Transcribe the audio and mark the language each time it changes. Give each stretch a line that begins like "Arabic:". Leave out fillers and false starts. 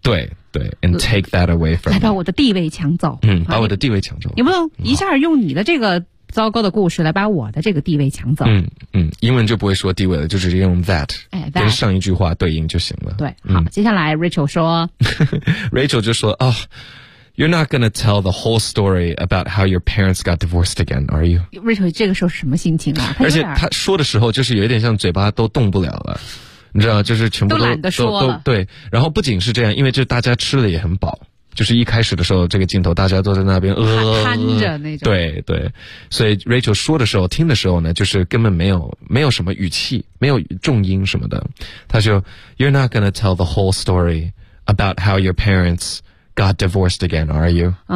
Chinese: 对。对
English: ，and take that away from，
Chinese: 来把我的地位抢走。嗯，把我的地位抢走。你不能一下用你的这个糟糕的故事来把我的这个地位抢走。嗯嗯，英文就不会说地位了，就直接用 that，
English: 哎 ，that
Chinese: 跟上一句话对应就行了。对，好，接下来 Rachel 说，Rachel 就说啊、哦、
English: You're not going to tell the whole story about how your parents got divorced again, are you?
Chinese: Rachel, 这个时候是什么心情啊？而且他说的时候就是有点像嘴巴都动不了了，你知道，就是全部都懒得说了。对，然后不仅是这样，因为就大家吃的也很饱，就是一开始的时候这个镜头大家都在那边摊着那种。对对，所以 Rachel 说的时候听的时候呢，就是根本没有什么语气，没有重音什么的，他就
English: You're not going to tell the whole story about how your parents got divorced again, are you?